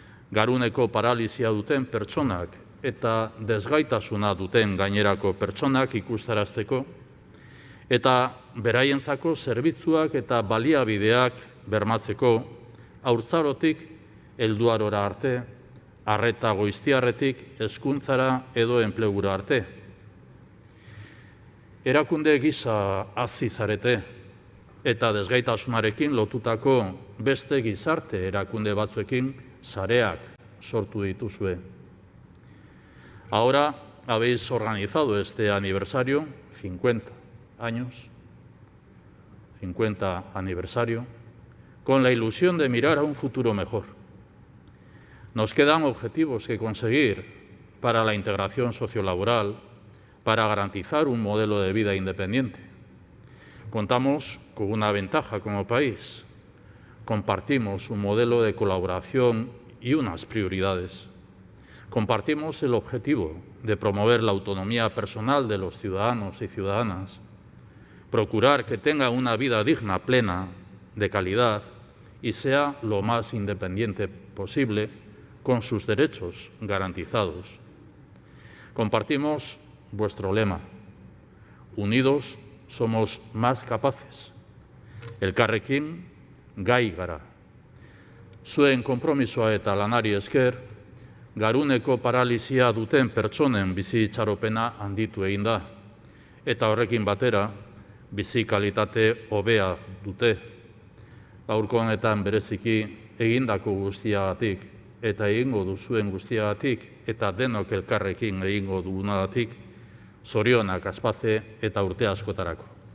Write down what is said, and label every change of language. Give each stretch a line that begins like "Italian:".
Basque: Garuneko paralizia duten pertsonak eta desgaitasuna duten gainerako pertsonak ikustarazteko eta beraientzako zerbitzuak eta baliabideak bermatzeko haurtzarotik helduarora arte, arreta goiztiarretik hezkuntzara edo enplegura arte. Erakunde gisa hazi zarete eta desgaitasunarekin lotutako beste gizarte erakunde batzuekin sareak sortu dituzue.
Spanish: Ahora habéis organizado este aniversario, 50 años, 50 aniversario, con la ilusión de mirar a un futuro mejor. Nos quedan objetivos que conseguir para la integración sociolaboral, para garantizar un modelo de vida independiente. Contamos con una ventaja como país. Compartimos un modelo de colaboración y unas prioridades. Compartimos el objetivo de promover la autonomía personal de los ciudadanos y ciudadanas, procurar que tengan una vida digna, plena, de calidad y sea lo más independiente posible, con sus derechos garantizados. Compartimos vuestro lema: unidos somos más capaces.
Basque: Elkarrekin gai gara. Zuen konpromisoa eta lanari esker, garuneko paralizia duten pertsonen bizi itxaropena handitu egin da, eta horrekin batera bizi kalitate hobea dute. Gaurko honetan bereziki egindako guztiagatik eta egingo duzuen guztiagatik eta denok elkarrekin egingo dugunagatik, zorionak Aspace eta urte askotarako.